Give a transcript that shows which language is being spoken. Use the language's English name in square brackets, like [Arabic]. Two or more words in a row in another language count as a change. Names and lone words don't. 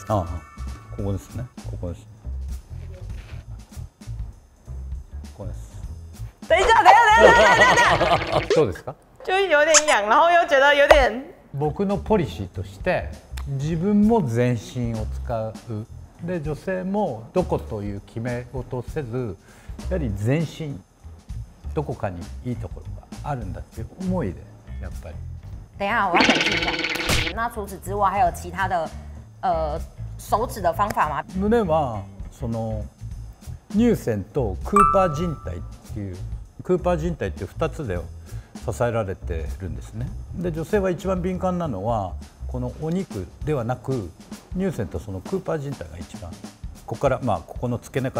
[Japanese] ここですね。ここです。ここです。 [Chinese] 等一下，等一下。 [Japanese] どうですか？ [Chinese] 就有点痒，然后又觉得有点。 [Japanese] 僕のポリシーとして自分も全身を使う。で女性もどこという決め事をせず、やはり全身どこかにいいところがあるんだっていう思いでやっぱり。 [Chinese] 等一下，我要冷静一下。那除此之外，还有其他的手指的方法吗？ [Japanese] 胸は乳腺とクーパー靭帯っていう、クーパー靭帯っていう2つで支えられてるんですね。で女性は一番敏感なのはこのお肉ではなく、乳腺とそのクーパー靭帯が一番、ここからここの付け根